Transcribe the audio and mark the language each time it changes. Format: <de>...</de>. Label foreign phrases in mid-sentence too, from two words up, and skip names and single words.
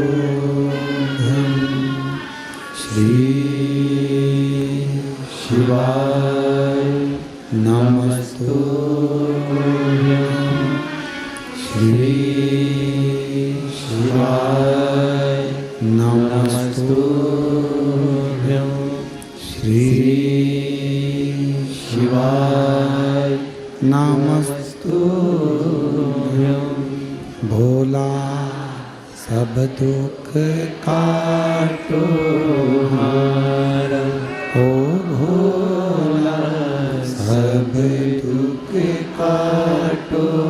<sa>श्री शिवाय नमस्तुभ्यं, श्री शिवाय नमस्तुभ्यं, श्री शिवाय नमस्तुभ्यं।</sa> <hi>भोला सब दुख काटो हारा, ओ भोला सब दुख काटो</hi>